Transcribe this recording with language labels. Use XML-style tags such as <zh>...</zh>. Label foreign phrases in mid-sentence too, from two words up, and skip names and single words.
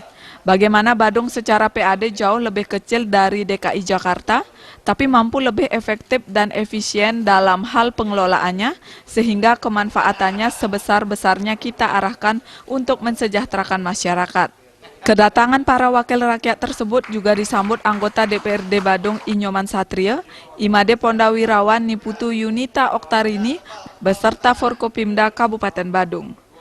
<id>Bagaimana Badung secara PAD jauh lebih kecil dari DKI Jakarta, tapi mampu lebih efektif dan efisien dalam hal pengelolaannya, sehingga kemanfaatannya sebesar-besarnya kita arahkan untuk mensejahterakan masyarakat. Kedatangan para wakil rakyat tersebut juga disambut anggota DPRD Badung Inyoman Satria, Imade Pondawirawan Niputu Yunita Oktarini, beserta Forkopimda Kabupaten Badung.</id>